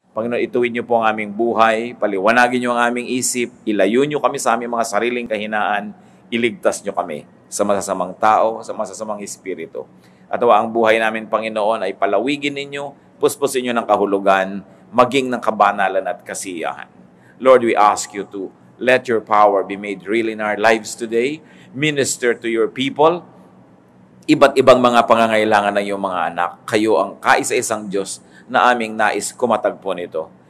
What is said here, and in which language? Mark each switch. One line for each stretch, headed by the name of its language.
Filipino: Panginoon, ituwid niyo po ang aming buhay, paliwanagin niyo ang aming isip, ilayo niyo kami sa aming mga sariling kahinaan, iligtas niyo kami sa masasamang tao, sa masasamang espiritu. At ang buhay namin, Panginoon, ay palawigin ninyo, puspusin niyo ng kahulugan, maging ng kabanalan at kasiyahan.
English: Lord, we ask you to let your power be made real in our lives today. Minister to your people.
Filipino: Iba't ibang mga pangangailangan ng iyong mga anak. Kayo ang kaisa-isang Diyos na aming nais kumatagpo nito.